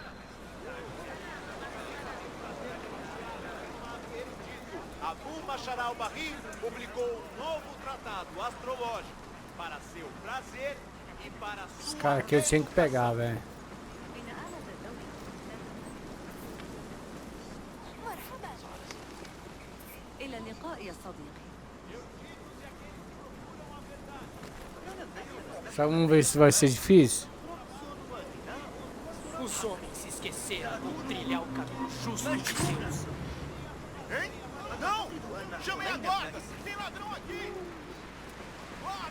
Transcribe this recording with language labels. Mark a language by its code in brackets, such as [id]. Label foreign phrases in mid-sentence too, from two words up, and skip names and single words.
[pt] Abu Mashar al-Bahri publicou um novo tratado astrológico para seu prazer e para Esse sua... cara aqui eu tinha que pegar, velho. [ar] مرحبا. إلى اللقاء يا صديقي. [pt] Só vamos ver se vai ser difícil. Os homens se esqueceram de trilhar o caminho justo de Deus. Hein? Não! Chamem a guarda! Tem ladrão aqui! Guarda!